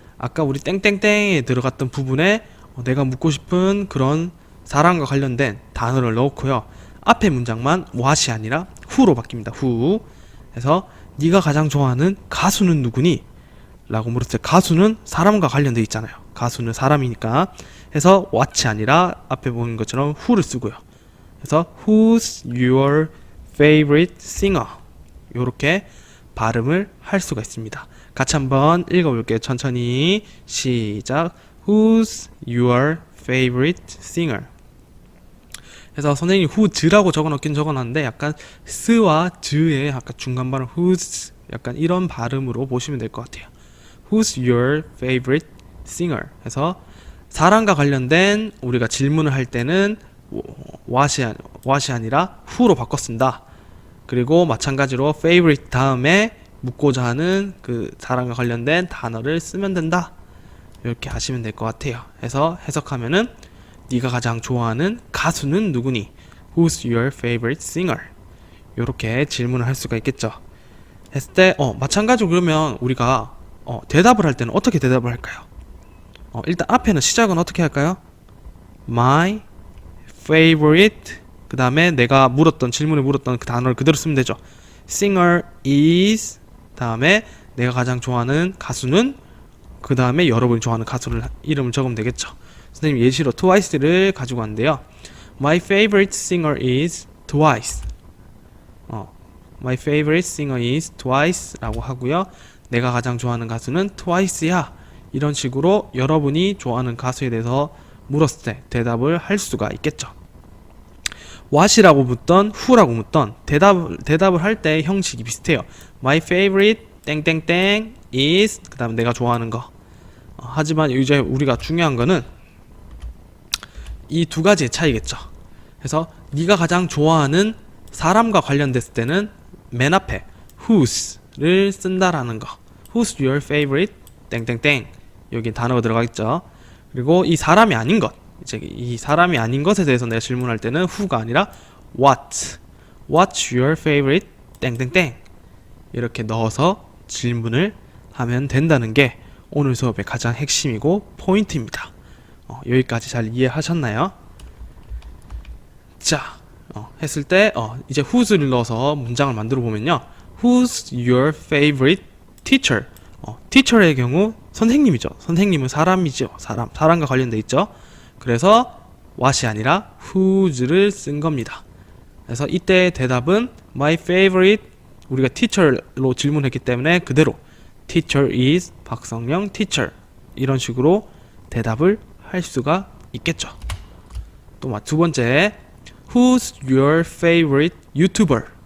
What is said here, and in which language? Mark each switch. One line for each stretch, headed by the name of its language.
Korean: 아까 우리 땡땡땡에 들어갔던 부분에 내가 묻고 싶은 그런 사람과 관련된 단어를 넣고요. 앞에 문장만 what이 아니라 who로 바뀝니다.
English: who.
Korean: 그래서 네가 가장 좋아하는 가수는 누구니? 라고 물었을 때 가수는 사람과 관련되어 있잖아요. 가수는 사람이니까. 해서 what이 아니라 앞에 보는 것처럼 who를 쓰고요. 그래서
English: who's your favorite singer?
Korean: 이렇게 발음을 할 수가 있습니다. 같이 한번 읽어볼게요. 천천히 시작.
English: Who's your favorite singer?
Korean: 그래서 선생님이 who's라고 적어놓긴 적어놨는데 약간 스와 즈의 약간 중간 발음 who's 약간 이런 발음으로 보시면 될 것 같아요.
English: Who's your favorite singer?
Korean: 해서 사람과 관련된 우리가 질문을 할 때는 what이 아니라 who로 바꿔 쓴다. 그리고 마찬가지로 favorite 다음에 묻고자 하는 그 사람과 관련된 단어를 쓰면 된다. 이렇게 하시면 될 것 같아요. 해서 해석하면은 네가 가장 좋아하는 가수는 누구니?
English: Who's your favorite singer?
Korean: 이렇게 질문을 할 수가 있겠죠. 했을 때 마찬가지로 그러면 우리가 대답을 할 때는 어떻게 대답을 할까요? 일단 앞에는 시작은 어떻게 할까요?
English: My favorite
Korean: 그 다음에 내가 질문을 물었던 그 단어를 그대로 쓰면 되죠.
English: Singer is
Korean: 다음에 내가 가장 좋아하는 가수는 그 다음에 여러분이 좋아하는 가수를 이름을 적으면 되겠죠. 선생님 예시로 트와이스를 가지고 왔는데요.
English: My favorite singer is Twice. My favorite singer is Twice 라고 하고요.
Korean: 내가 가장 좋아하는 가수는 Twice야. 이런 식으로 여러분이 좋아하는 가수에 대해서 물었을 때 대답을 할 수가 있겠죠. what이라고 묻던 who라고 묻던 대답을 할 때 형식이 비슷해요.
English: My favorite
Korean: 땡땡땡
English: is
Korean: 그 다음 내가 좋아하는 거. 하지만 이제 우리가 중요한 거는 이 두 가지의 차이겠죠. 그래서 네가 가장 좋아하는 사람과 관련됐을 때는 맨 앞에 who's를 쓴다라는 거.
English: Who's your favorite 땡땡땡.
Korean: 여기 단어가 들어가겠죠. 그리고 이 사람이 아닌 것, 이제 이 사람이 아닌 것에 대해서 내가 질문할 때는 who가 아니라
English: What's your favorite
Korean: 땡땡땡. 이렇게 넣어서 질문을 하면 된다는 게 오늘 수업의 가장 핵심이고 포인트입니다. 여기까지 잘 이해하셨나요? 자, 했을 때 이제 who's를 넣어서 문장을 만들어 보면요.
English: Who's your favorite teacher?
Korean: teacher의 경우 선생님이죠. 선생님은 사람이죠. 사람과 관련돼 있죠. 그래서 what이 아니라 who's를 쓴 겁니다. 그래서 이때 대답은
English: my favorite
Korean: 우리가 teacher로 질문했기 때문에 그대로 teacher is 박성령 teacher 이런 식으로 대답을 할 수가 있겠죠. 또 두 번째
English: Who's your favorite YouTuber?